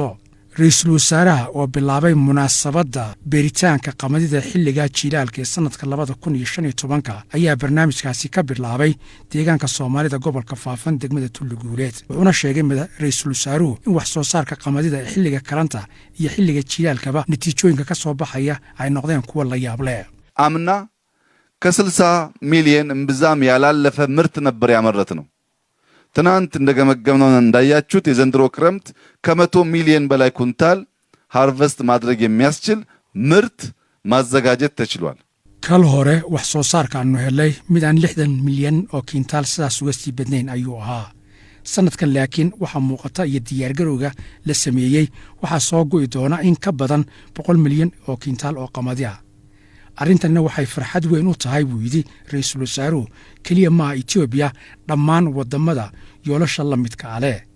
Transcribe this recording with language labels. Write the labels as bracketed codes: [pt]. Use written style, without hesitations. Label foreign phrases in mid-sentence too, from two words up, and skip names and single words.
[so] ra-iisul wasaaraha oo bilaabay munaasabadda beeritaanka qamadida xilliga jilaalka ee sanadka 2015 ayaa barnaamijkaasi ka bilaabay deegaanka soomaalida gobolka faafan degmada Tulliguuleed. wuxuuna sheegay ra-iisul wasaaruhu in wax soo saarka qamadida ee xilliga karanta iyo xilliga jilaalkaba natiijooyinka ka soo baxaya ay noqdeen kuwa la yaab leh. [am] አምና ከ60 ሚሊዮን እምብዛም ያላለፈ ምርት ነበር ያመረት ነው። ትናንት እንደገመገምነው እንዳያችሁት የዘንድሮ ክረምት ከ100 ሚሊዮን በላይ ኩንታል ሃርቨስት ማድረግ የሚያስችል ምርት ማዘጋጀት ተችሏል። [so] kal hore wax soo saarkaannu helay mid aan 60 milyan oo kintaal sidaas uga sii badnayn ayuu ahaa. sanadkan laakiin waxaa muuqata iyo diyaargarowga la sameeyey waxaa soo go'i doona in ka badan 100 milyan oo kintaal oo qamadi ah. arrintanna waxay farxad weyn u tahay buu yidhi ra-iisul wasaaruhu keliya maaha Itoobiya dhammaan waddamada yoolasha la midka ale.